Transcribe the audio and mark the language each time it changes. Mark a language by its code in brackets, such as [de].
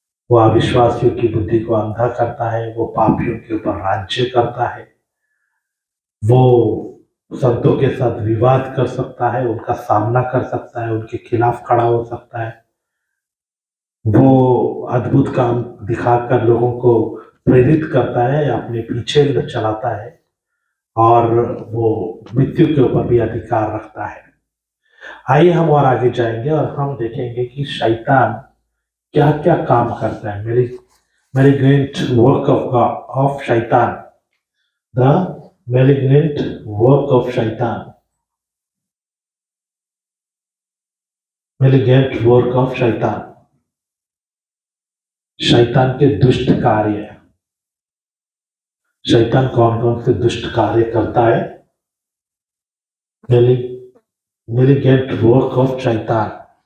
[hi] वो अविश्वासियों की बुद्धि को अंधा करता है, वो पापियों के ऊपर राज्य करता है, वो संतों के साथ विवाद कर सकता है, उनका सामना कर सकता है, उनके खिलाफ खड़ा हो सकता है। वो अद्भुत काम दिखाकर लोगों को प्रेरित करता है, अपने पीछे चलाता है और वो मृत्यु के ऊपर भी अधिकार रखता है। आइए हम और आगे जाएंगे और हम देखेंगे कि शैतान क्या क्या काम करता है। [en] malignant work of shaitan, the malignant work of shaitan, malignant work of shaitan, [hi] शैतान के दुष्ट कार्य। शैतान कौन कौन से दुष्ट कार्य करता है? [en] malignant work of शैतान।